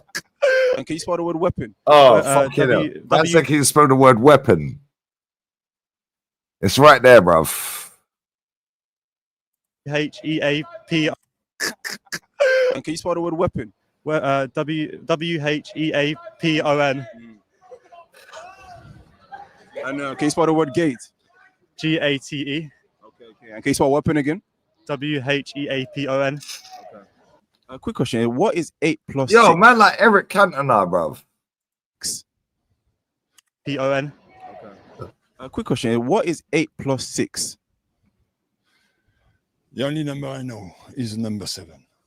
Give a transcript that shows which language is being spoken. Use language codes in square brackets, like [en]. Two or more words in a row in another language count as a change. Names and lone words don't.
[en] And can you spell the word weapon? Oh, fucking hell. That's like he spelled the word weapon. It's right there, bruv. H-E-A-P. And can you spell the word weapon? W-H-E-A-P-O-N. And can you spell the word gate? G-A-T-E. Okay. And can you spell weapon again? W-H-E-A-P-O-N. A quick question. What is 8 plus Yo, 6? man, like Eric Cantona, bruv. P-O-N. A quick question. What is 8 plus 6? The only number I know is number 7.